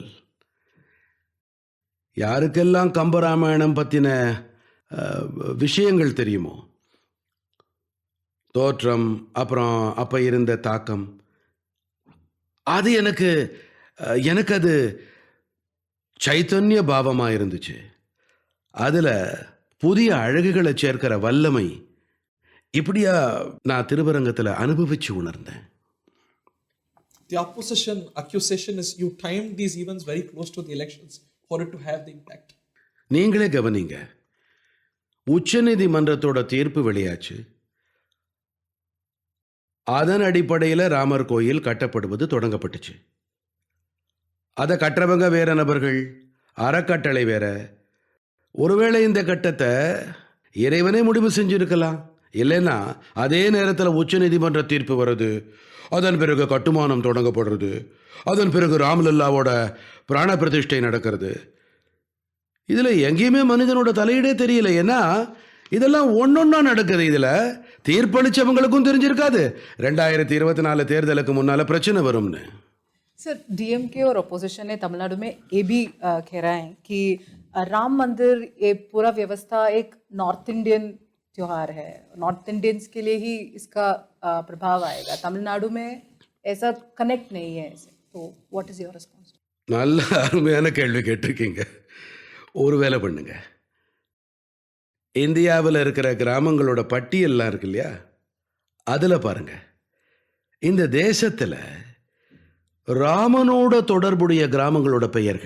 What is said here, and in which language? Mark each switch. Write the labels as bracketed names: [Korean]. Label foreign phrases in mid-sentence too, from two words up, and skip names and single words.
[Tamil] யாருக்கெல்லாம் கம்பராமாயணம் பத்தின விஷயங்கள் தெரியுமோ, தோற்றம், அப்புறம் அப்ப இருந்த தாக்கம், அது எனக்கு அது சைத்தன்ய பாவமா இருந்துச்சு. அதுல புதிய அழகுகளை சேர்க்கிற வல்லமை இப்படியா நான் திருவரங்கத்துல அனுபவிச்சு உணர்ந்தேன். [English] The accusation is you timed these events very close to the elections for it to have the impact. [Tamil] நீங்களே கவனிங்க, உச்சநீதிமன்றத்தோட தீர்ப்பு வெளியாச்சு. அதன் அடிப்படையில் ராமர் கோயில் கட்டப்படுவது தொடங்கப்பட்டுச்சு. அதை கட்டுறவங்க வேற நபர்கள், அறக்கட்டளை வேற. ஒருவேளை இந்த கட்டத்தை இறைவனே முடிவு செஞ்சிருக்கலாம். இல்லைன்னா அதே நேரத்தில் உச்சநீதிமன்ற தீர்ப்பு வருது, அதன் பிறகு கட்டுமானம் தொடங்கப்படுறது, அதன் பிறகு ராம்லல்லாவோட பிராண பிரதிஷ்டை நடக்கிறது. இதுல எங்கேயுமே மனிதனோட தலையீடே தெரியல. ஏன்னா இதெல்லாம் ஒன்னொன்னா நடக்குது. இதுல தீர்ப்பளிச்சவங்களுக்கும் தெரிஞ்சிருக்காது 2024 தேர்தலுக்கு முன்னால பிரச்சனை வரும்னு. [Hindi] सर डीएमके और अपोजिशन ने तमिलनाडु में ये भी कह रहे हैं कि राम मंदिर ये पूरा व्यवस्था एक [English] North Indian [Hindi] त्योहार है, [English] North Indians [Hindi] के लिए ही इसका प्रभाव आएगा, तमिलनाडु में ऐसा कनेक्ट नहीं है ऐसे. [English] तो what is your response? [Tamil] நல்ல அருமையான கேள்வி கேட்டிருக்கீங்க. ஒரு வேலை பண்ணுங்க, இந்தியாவில் இருக்கிற கிராமங்களோட பட்டியல்லாம் இருக்கு இல்லையா, அதில் பாருங்க, இந்த தேசத்தில் ராமனோட தொடர்புடைய கிராமங்களோட பெயர்கள்.